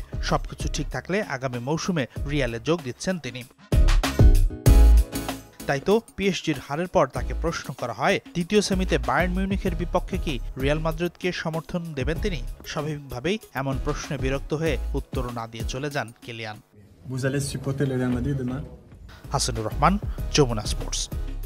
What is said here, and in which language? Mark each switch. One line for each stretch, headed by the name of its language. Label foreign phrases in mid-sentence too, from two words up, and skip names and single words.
Bangla: সবকিছু ঠিক থাকলে আগামী মৌসুমে রিয়ালে যোগ দিচ্ছেন তিনি। তাই তো পিএসজির হারের পর তাকে প্রশ্ন করা হয়, দ্বিতীয় সেমিতে বায়ার্ন মিউনিখের বিপক্ষে কি রিয়াল মাদ্রিদকে সমর্থন দেবেন তিনি? স্বাভাবিকভাবেই এমন প্রশ্নে বিরক্ত হয়ে উত্তর না দিয়ে চলে যান কিলিয়ান।
French: Vous allez supporter le Real Madrid demain?
Bangla: হাসানুর রহমান, যমুনা স্পোর্টস।